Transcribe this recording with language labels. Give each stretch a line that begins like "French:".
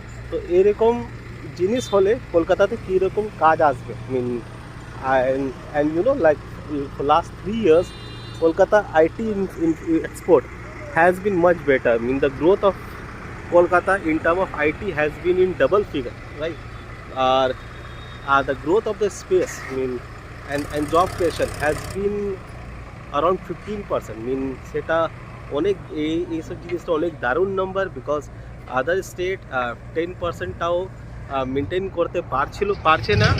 Bangla: তো এরকম জিনিস হলে কলকাতাতে কীরকম কাজ আসবে,
English: Mean and you know like last 3 years Kolkata IT export has been much better. I mean the growth of Kolkata in terms of IT has been in double figure, right? The growth of the space, I mean, and job creation has been around 15%.
Bangla: I mean সেটা অনেক এইসব জিনিসটা অনেক দারুণ number. Because other state 10%টাও maintain করতে পারছে না।